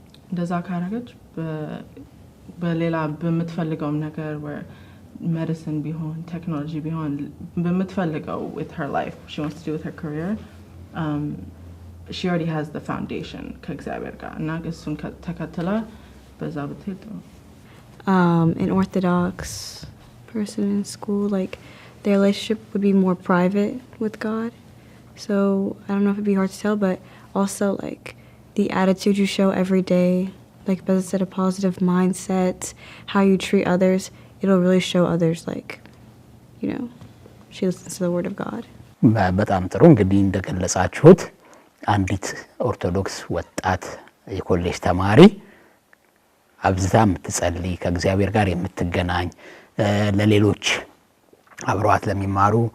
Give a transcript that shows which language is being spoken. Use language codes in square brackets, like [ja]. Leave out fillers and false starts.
[am] እንደዛ ካረገች በሌላ በምትፈልገው ነገር [en] where medicine ቢሆን technology ቢሆን በምትፈልገው with her life she wants to do with her career she already has the foundation [am] ከእግዚአብሔር ጋር እና እሱን ተከትላ በዛ ብትሄድ [en] an Orthodox person in school, like their relationship would be more private with God. So I don't know if it'd be hard to tell, but also like the attitude you show every day, like Beza said, a positive mindset, how you treat others, it'll really show others like, you know, she listens to the word of God. [am] በጣም ጥሩ እንግዲህ እንደገለጻችሁት አንዲት ኦርቶዶክስ ወጣት የኮሌጅ ተማሪ አብዝታ የምትጸልይ ከእግዚአብሔር ጋር የምትገናኝ ለሌሎች አብሯት ለሚማሩ